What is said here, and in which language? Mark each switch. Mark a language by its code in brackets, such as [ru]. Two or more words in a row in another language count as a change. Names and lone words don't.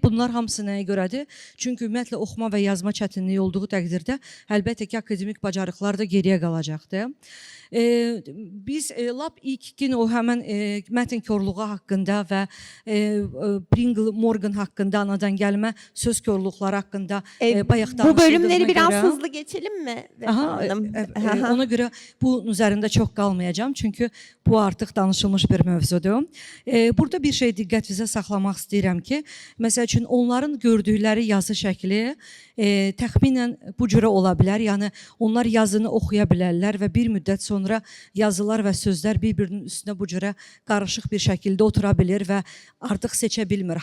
[az] Bunlar hamısı nəyə görədir? Çünki ümumiyyətlə oxuma və yazma çətinliyi olduğu təqdirdə əlbəttə ki, akademik bacarıqlar da geriyə qalacaqdır. Biz lap ilk gün o həmən mətin korluğu haqqında və Pringle-Morgan haqqında anadan gəlmə söz korluqları haqqında bayaq danışdığına görə. [tr] Bu bölümleri biraz hızlı geçelim mi? [az] Ona görə bunun üzərində çox qalmayacağım. Çünki bu artıq danışılmış bir mövzudur. Burada bir şey diqqətinizə saxlamaq istəyirəm ki, məsəl üçün onların gördükləri yazı şəkli təxminən bu cürə ola bilər. Yəni onlar yazını oxuya bilərlər və bir müddət sonra yazılar və sözlər bir-birinin üstünə bu cürə qarışıq bir şəkildə otura bilir və artıq seçə bilmir.